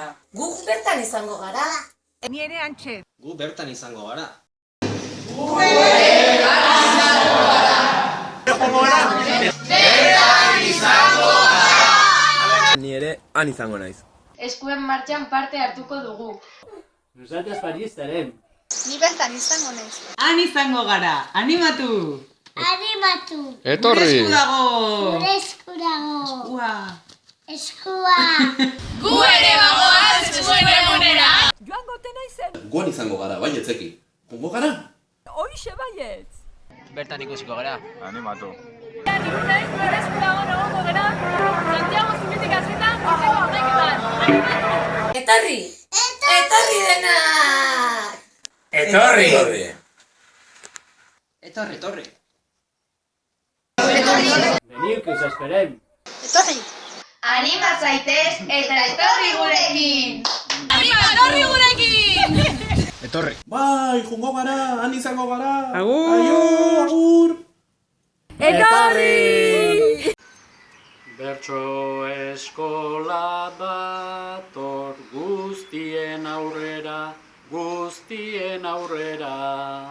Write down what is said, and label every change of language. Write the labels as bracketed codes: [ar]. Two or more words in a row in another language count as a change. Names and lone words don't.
[eu] Gu bertan izango gara. Ni ere antxe. Gu bertan izango gara. Ni ere han izango naiz. Eskuen martxan parte hartuko dugu. [ca] Nosaltres per allí estarem. [eu] Ni bertan izango naiz. Han izango gara. Animatu. Animatu. Etorri! Gure esku dago. Gure esku dago. Eskua. Eskua. Gu ere bagoaz eskuen egunera. Joan gote naizen. Guan izango gara, bai etzeki. Jongo gara? Hoixe baietz. Bertan ikusiko gara. Animatu. Etorri. Etorri denak. Etorri. Etorri. [ca] Veniu, que us esperem. [eu] Etorri. Anima zaitez eta etorri gurekin. Anima etorri gurekin. Etorri. Bai, jongo gara, han izango gara. Agur. Aio, agur. Etorri. Bertso eskola dator guztien aurrera, guztien aurrera.